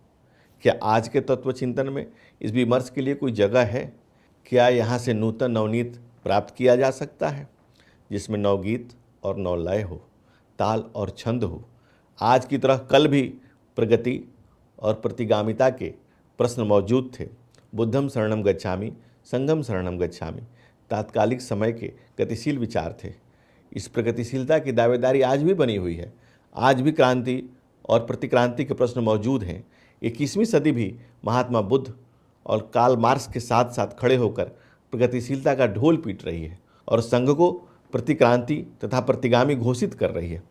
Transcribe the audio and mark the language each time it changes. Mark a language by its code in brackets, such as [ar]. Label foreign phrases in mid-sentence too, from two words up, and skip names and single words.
[hi] क्या आज के तत्व चिंतन में इस विमर्श के लिए कोई जगह है? क्या यहाँ से नूतन नवनीत प्राप्त किया जा सकता है, जिसमें नवगीत और नवलय हो, ताल और छंद हो? आज की तरह कल भी प्रगति और प्रतिगामिता के प्रश्न मौजूद थे। [pi] बुद्धम शरणम गच्छामि, संघम शरणम गच्छामि [hi] तात्कालिक समय के गतिशील विचार थे। इस प्रगतिशीलता की दावेदारी आज भी बनी हुई है। आज भी क्रांति और प्रतिक्रांति के प्रश्न मौजूद हैं। 21वीं सदी भी महात्मा बुद्ध और कार्ल मार्क्स के साथ साथ खड़े होकर प्रगतिशीलता का ढोल पीट रही है और संघ को प्रतिक्रांति तथा प्रतिगामी घोषित कर रही है।